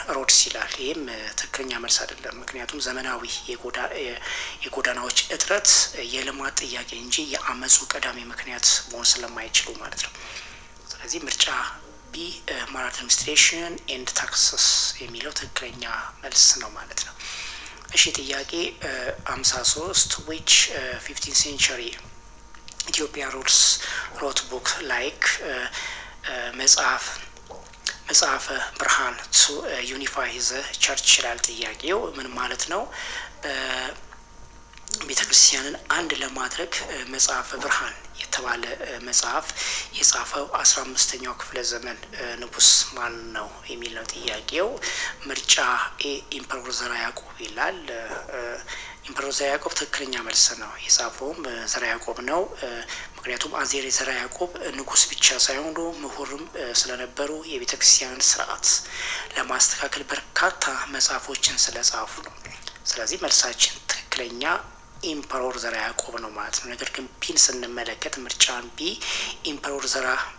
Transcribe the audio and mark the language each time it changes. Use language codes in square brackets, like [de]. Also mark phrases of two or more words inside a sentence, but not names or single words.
[am] ሮድስ ይላል። ይህም ትክክለኛ መልስ አይደለም። ምክንያቱም ዘመናዊ የጎዳናዎች እጥረት የልማት ጥያቄ እንጂ የአመጹ ቀዳሚ ምክንያት መሆን ስለማይችሉ ማለት ነው። ስለዚህ ምርጫ ቢ [en] mal administration and taxes [am] የሚለው ትክክለኛ መልስ ነው ማለት ነው። እሺ ጥያቄ 53 [en] which 15th century Ethiopian rules wrote book like መጽሐፈ ብርሃን to unify the church [am] ይላል ጥያቄው። ምን ማለት ነው? ቤተክርስቲያንን አንድ ለማድረግ መጽሐፈ ብርሃን የተባለ መጽሐፍ የጻፈው 15ኛው ክፍለ ዘመን ንጉስ ማን ነው የሚል ነው ጥያቄው። ምርጫ ኤ ኢምፐረር ዘርዓ ያዕቆብ ይላል። ኢምፐረር ዘርዓ ያዕቆብ ትክክለኛ መልስ ነው። የጻፈውም ዘርዓ ያዕቆብ ነው። ምክንያቱም አዜሬ ዘርዓ ያዕቆብ ንጉስ ብቻ ሳይሆኑ ምሁርም ስለነበሩ የቤተክርስቲያንን ስርዓት ለማስተካከል በርካታ መጽሐፎችን ስለጻፉ ነው። ስለዚህ መልሳችን ትክክለኛ ኢምፐረር ዘርዓ ያዕቆብ ነው ማለት ነው። ነገር ግን ቢን ስንመለከት ምርጫን ቢ ኢምፐረር ዘርዓ